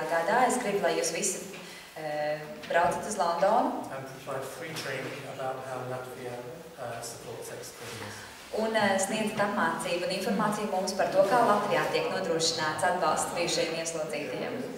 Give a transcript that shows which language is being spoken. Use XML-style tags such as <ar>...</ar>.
<lv>gadā es gribu, lai jūs visi braucat uz Londonu</lv> <en>and provide free training about how Latvia supports ex-prisoners.</en> <lv>Un sniedzat apmācību un informāciju mums par to, kā Latvijā tiek nodrošināts atbalsts bijušajiem ieslodzītajiem.</lv>